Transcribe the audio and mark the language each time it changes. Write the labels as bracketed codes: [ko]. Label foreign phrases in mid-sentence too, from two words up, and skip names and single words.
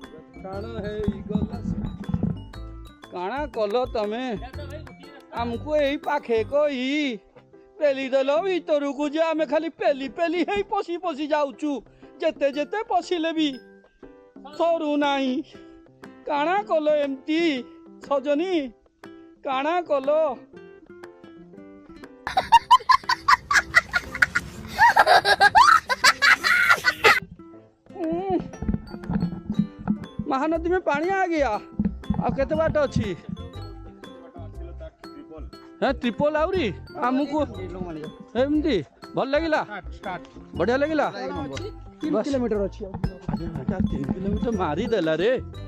[or] କାଣା କଲ ତମେ ଆମକୁ ଏଇ ପାଖେ କହି ପେଲି ଦେଲ ଭିତରକୁ ଯେ ଆମେ ଖାଲି ପେଲି ପେଲି ହେଇ ପଶି ପଶି ଯାଉଛୁ, ଯେତେ ଯେତେ ପଶିଲେ ବି ସରୁ ନାହିଁ। କାଣା କଲ ଏମିତି ସଜନୀ, କାଣା କଲ? [hi] महानदी में पानी आ गया। [or] ଆଉ କେତେ ବାଟ ଅଛି? হ্যাঁ ଟ୍ରିପଲ ଆହୁରି ଆମକୁ ଏମିତି ଭଲ ଲାଗିଲା, ବଢ଼ିଆ ଲାଗିଲା। 3 କିଲୋମିଟର ଅଛି। 3 କିଲୋମିଟର ମାରିଦେଲା ରେ।